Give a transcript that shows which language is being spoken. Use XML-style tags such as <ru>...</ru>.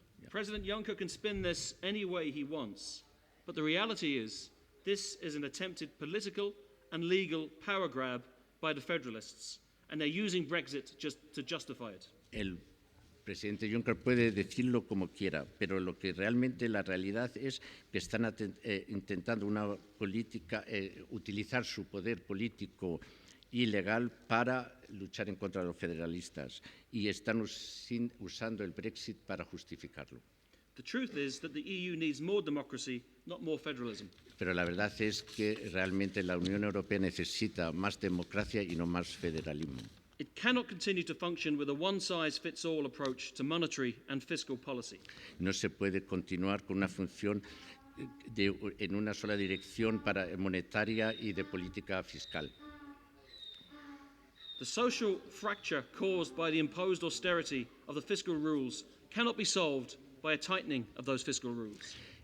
<en>President Juncker can spin this any way he wants, but the reality is this is an attempted political and legal power grab by the federalists, and they're using Brexit just to justify it.</en> <es>El presidente Juncker puede decirlo como quiera, pero lo que realmente la realidad es que están intentando una política, utilizar su poder político y legal para luchar en contra de los federalistas y están usando el Brexit para justificarlo.</es> <en>The truth is that the EU needs more democracy, not more federalism.</en> <es>Pero la verdad es que realmente la Unión Europea necesita más democracia y no más federalismo.</es> <en>It cannot continue to function with a one-size-fits-all approach to monetary and fiscal policy.</en> <es>No se puede continuar con una función en una sola dirección monetaria y de política fiscal.</es> <en>The social fracture caused by the imposed austerity of the fiscal rules cannot be solved by a tightening of those fiscal rules.</en>